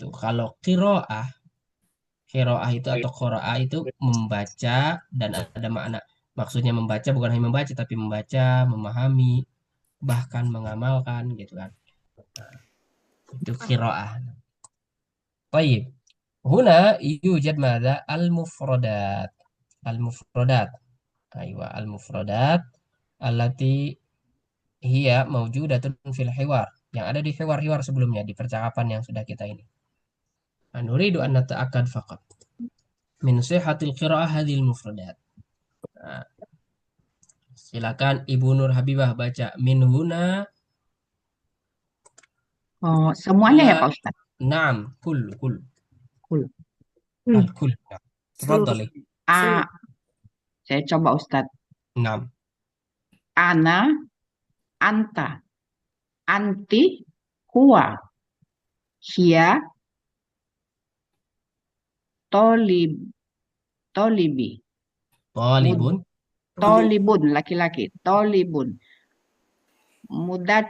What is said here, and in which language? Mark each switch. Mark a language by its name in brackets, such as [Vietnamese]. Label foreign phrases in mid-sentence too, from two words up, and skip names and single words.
[Indonesian] Kalau qiraah itu atau qiraah itu membaca dan ada makna. Maksudnya membaca bukan hanya membaca tapi membaca, memahami, bahkan mengamalkan gitu kan. Nah, itu qiraah. Baik. [Arabic] هنا يوجد ماذا المفردات. المفردات. أيوة، المفردات التي هي موجودة في الحوار, [Indonesian] yang ada di hiwar-hiwar sebelumnya, di percakapan yang sudah kita ini. [Arabic] نريد أن نتأكد فقط من صحة القراءة هذه المفردات. [Indonesian] Nah, silakan Ibu Nur Habibah baca [Arabic] من هنا. [Indonesian] Oh, semuanya ya Pak Ustaz? [Arabic] نعم، كل. الكل. Tafadhali. [Indonesian] Saya coba Ustaz. [Arabic] Naam. أنا، أنت، أنتِ، هو، هي، طالبي. [Indonesian] Tolibun, laki-laki. [Arabic] Tolibun.